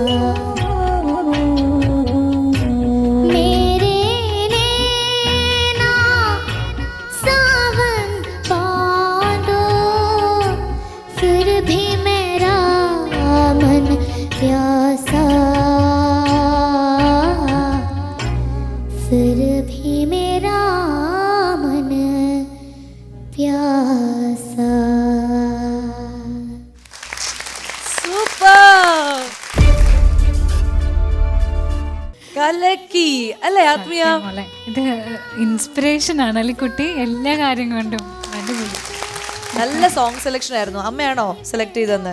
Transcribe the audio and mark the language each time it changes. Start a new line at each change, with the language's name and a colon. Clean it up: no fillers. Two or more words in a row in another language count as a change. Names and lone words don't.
Hindi: मेरे नैना सावन बांधो, फिर भी मेरा मन प्यासा, फिर भी मेरा मन प्यासा।
Malayalam: സൂപ്പർ കലക്കി അല്ലേ ആത്മീയ? മോളെ ഇത് ഇൻസ്പിറേഷൻ ആണ് അല്ലെ കുട്ടി, എല്ലാ കാര്യം കൊണ്ടും അടിപൊളി. നല്ല
English: song selection
Malayalam: ആയിരുന്നു. അമ്മയാണോ സെലക്ട് ചെയ്തെന്ന്?